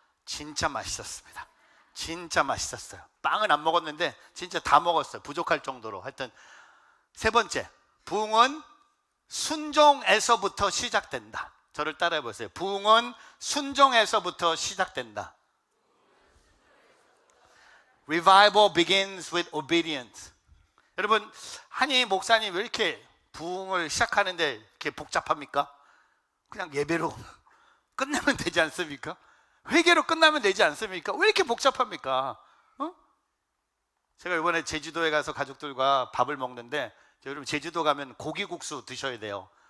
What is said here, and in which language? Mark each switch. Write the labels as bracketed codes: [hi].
[ko] 진짜 맛있었습니다. 진짜 맛있었어요. 빵은 안 먹었는데 진짜 다 먹었어요. 부족할 정도로. 하여튼 세 번째, 부흥은 순종에서부터 시작된다. 저를 따라해 보세요. 부흥은 순종에서부터 시작된다. [en] Revival begins with obedience. [ko] 여러분, 한희 목사님 왜 이렇게 부흥을 시작하는데 이렇게 복잡합니까? 그냥 예배로 끝내면 되지 않습니까? 회개로 끝나면 되지 않습니까? 왜 이렇게 복잡합니까? 제가 이번에 제주도에 가서 가족들과 밥을 먹는데, 여러분 제주도 가면 고기국수 드셔야 돼요.